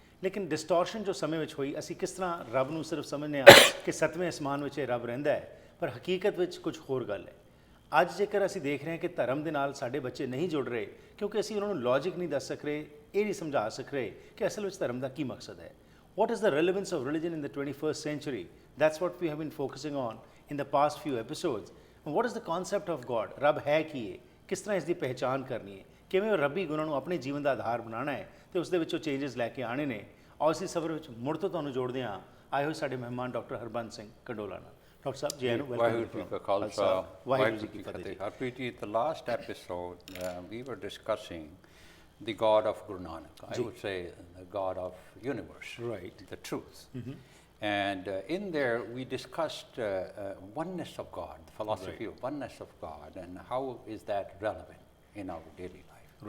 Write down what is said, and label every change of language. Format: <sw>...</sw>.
<pa>ਲੇਕਿਨ ਡਿਸਟੋਰਸ਼ਨ ਜੋ ਸਮੇਂ ਵਿੱਚ ਹੋਈ, ਅਸੀਂ ਕਿਸ ਤਰ੍ਹਾਂ ਰੱਬ ਨੂੰ ਸਿਰਫ ਸਮਝਦੇ ਹਾਂ ਕਿ ਸੱਤਵੇਂ ਅਸਮਾਨ ਵਿੱਚ ਇਹ ਰੱਬ ਰਹਿੰਦਾ ਹੈ, ਪਰ ਹਕੀਕਤ ਵਿੱਚ ਕੁਝ ਹੋਰ ਗੱਲ ਹੈ। ਅੱਜ ਜੇਕਰ ਅਸੀਂ ਦੇਖ ਰਹੇ ਹਾਂ ਕਿ ਧਰਮ ਦੇ ਨਾਲ ਸਾਡੇ ਬੱਚੇ ਨਹੀਂ ਜੁੜ ਰਹੇ ਕਿਉਂਕਿ ਅਸੀਂ ਉਹਨਾਂ ਨੂੰ ਲੌਜਿਕ ਨਹੀਂ ਦੱਸ ਸਕ ਰਹੇ, ਇਹ ਨਹੀਂ ਸਮਝਾ ਸਕ ਰਹੇ ਕਿ ਅਸਲ ਵਿੱਚ ਧਰਮ ਦਾ ਕੀ ਮਕਸਦ ਹੈ।</pa> <en>What is the relevance of religion in the 21st century? That's what we have been focusing on in the past few episodes. And what is the concept of God?</en> <pa>ਰੱਬ ਹੈ ਕੀ ਹੈ, ਕਿਸ ਤਰ੍ਹਾਂ ਇਸ ਦੀ ਪਹਿਚਾਣ ਕਰਨੀ ਹੈ, ਕਿਵੇਂ ਰੱਬੀ ਗੁਣਾਂ ਨੂੰ ਆਪਣੇ ਜੀਵਨ ਦਾ ਆਧਾਰ ਬਣਾਉਣਾ ਹੈ ਤੇ ਉਸ ਦੇ ਵਿੱਚੋਂ ਚੇਂਜਸ ਲੈ ਕੇ ਆਉਣੇ ਨੇ। ਔਰ ਇਸੇ ਸਫ਼ਰ ਵਿੱਚ ਮੁੜ ਤੋਂ ਤੁਹਾਨੂੰ ਜੋੜਦੇ ਹਾਂ ਆਏ ਹੋਏ ਸਾਡੇ ਮਹਿਮਾਨ ਡਾਕਟਰ ਹਰਬੰਸ ਸਿੰਘ ਕੰਡੋਲਾ ਨਾਲ। ਡਾਕਟਰ ਸਾਹਿਬ ਜੀ ਆਇਆਂ ਨੂੰ ਵਾਹਿਗੁਰੂ ਜੀ ਕਾ ਖਾਲਸਾ ਵਾਹਿਗੁਰੂ ਜੀ ਕੀ ਫਤਿਹ।</pa> <en>Harpreet ji, the last episode we were discussing the God of Guru Nanak. I would say the God of universe, right? The truth. And in there we discussed oneness of God, the philosophy of oneness of God, and how is that relevant in our daily life.</en>